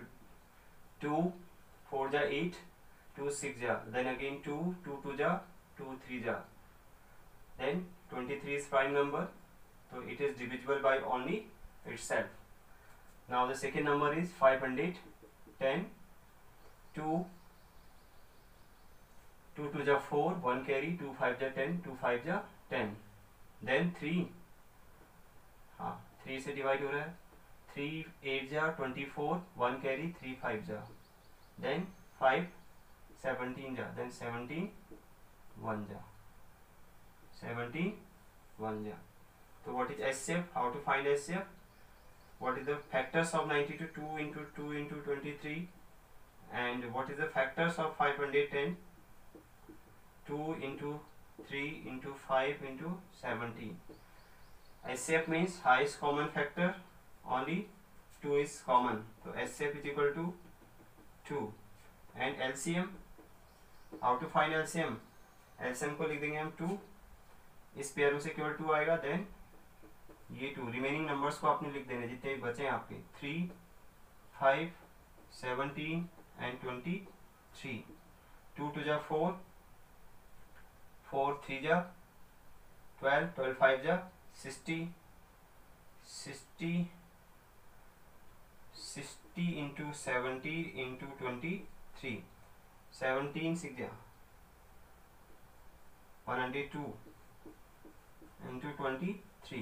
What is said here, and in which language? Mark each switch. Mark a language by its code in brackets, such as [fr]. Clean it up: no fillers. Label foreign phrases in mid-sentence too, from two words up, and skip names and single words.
[hi] 2 4 ja 8, 2 6 ja, [en] then again 2 2 2 ja 2 3 ja, then 23 is prime number, so it is divisible by only itself. Now the second number is 510. [hi] 2 2 ja 4, 1 carry, 2 5 ja 10, 2 5 ja 10, [en] then 3, [hi] हाँ 3 से डिवाइड हो रहा है. 3 8 जा 24, 1 carry, 3 5 जा, then 5 17 जा, then 17 1 जा, 17 1 जा. [en] So what is SCF? How to find SCF? What is the factors of 92? 2 into 2 into 23. And what is the factors of 510? 2 into 3 into 5 into 17. SCF means highest common factor, only 2 is common, so SCF is equal to 2. And LCM, how to find LCM? [hi] LCM को लिख देंगे हम 2, इस पेयर से केवल 2 आएगा, देन ये 2 [en] remaining numbers [hi] को आपने लिख देने जितने बचे हैं आपके 3 5 17 and 23. 2 2 जा 4, 4 3 जा 12, 12 5 जा 60, 60 into 70 into 23, 17 6 102 into 23।